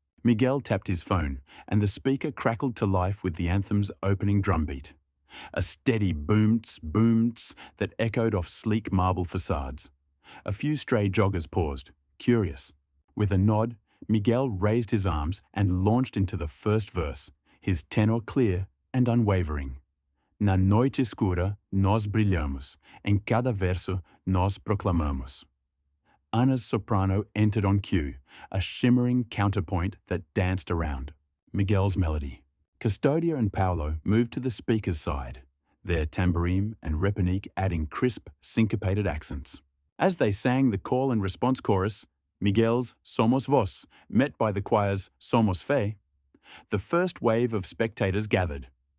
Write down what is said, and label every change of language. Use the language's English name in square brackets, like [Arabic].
[English] Miguel tapped his phone, and the speaker crackled to life with the anthem's opening drumbeat. A steady boom-ts, boom-ts that echoed off sleek marble facades. A few stray joggers paused, curious. With a nod, Miguel raised his arms and launched into the first verse, his tenor clear and unwavering. [Portuguese] Na noite escura nós brilhamos, em cada verso nós proclamamos. [English] Anna's soprano entered on cue, a shimmering counterpoint that danced around Miguel's melody. Custodia and Paolo moved to the speaker's side, their tambourine and reponique adding crisp, syncopated accents. As they sang the call and response chorus, Miguel's [Portuguese] Somos Vós, [English] met by the choir's [Portuguese] Somos Fé, [English] the first wave of spectators gathered.